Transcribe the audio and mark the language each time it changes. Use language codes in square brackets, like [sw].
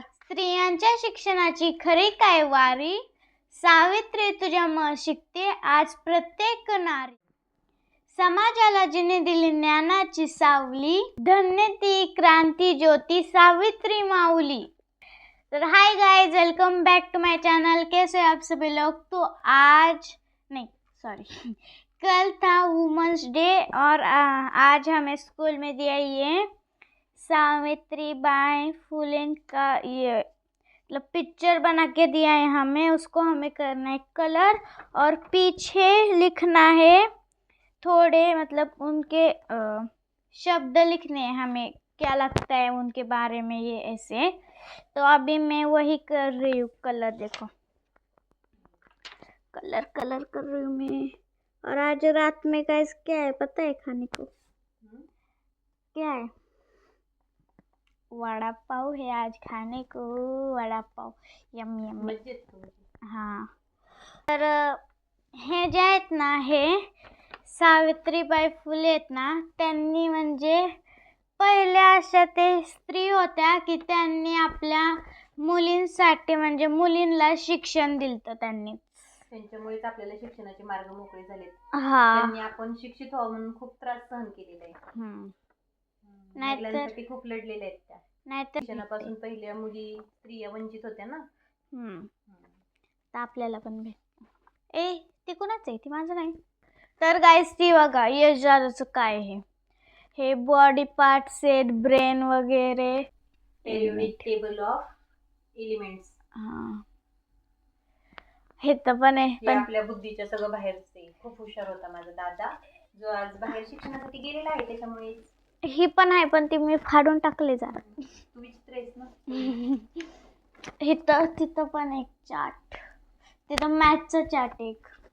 [mr] स्त्रियांच्या शिक्षणाची खरी काय वारी, सावित्री तुझ्यामुळे शिकते आज प्रत्येक नारी. समाजाला जिने दिली ज्ञानाची सावली, धन्य ती क्रांती ज्योती सावित्री माऊली. [en] तो hi guys, welcome back to my channel. [hi] कैसे आप सभी लोग। तो आज नहीं सॉरी कल था वुमेंस डे और आज हमें स्कूल में दिया ये सावित्री बाई फुले का ये मतलब पिक्चर बना के दिया है हमें। उसको हमें करना है कलर और पीछे लिखना है थोड़े मतलब उनके शब्द लिखने हैं हमें, क्या लगता है उनके बारे में ये ऐसे। तो अभी मैं वही कर रही हूँ कलर। देखो कलर कर रही हूँ मैं। और आज रात में गाइस क्या है पता है खाने को? क्या है? वड़ा पाव है आज खाने को, वड़ा पाव। यम यम। [mr] हाँ, तर हे जे आहेत ना, हे सावित्रीबाई फुले आहेत ना, त्यांनी म्हणजे पहिल्या अशा ते स्त्री होत्या की त्यांनी आपल्या मुलींसाठी म्हणजे मुलींना शिक्षण दिलं त्यांनी. त्यांच्यामुळेच आपल्याला शिक्षणाचे मार्ग मोकळे झालेत. हा, त्यांनी आपण शिक्षित व्हावं म्हणून खूप त्रास सहन केलेला आहे. महिलांसाठी खूप लढलेल्या आहेत त्या. नाहीतर शिक्षणापासून पहिल्या मुली स्त्रिया वंचित होत्या ना. तर आपल्याला पण भेट. ती कोणाच आहे? ती माझं नाही. तर गाईस ती बघा यशदादाचं काय आहे हे बॉडी पार्ट्स आहेत, ब्रेन वगैरे, [en] Periodic table of elements. [mr] हा हे तर पण आहे. पण आपल्या बुद्धीच्या सगळं बाहेरचे. खूप हुशार होता माझा दादा, जो आज बाहेर शिक्षणासाठी गेलेला आहे. त्याच्यामुळे ही पण आहे, पण ती मी फाडून टाकले जरा. तू विचित्र आहेस ना. तिथं पण एक चार्ट, तिथं मॅथचं चार्ट एक.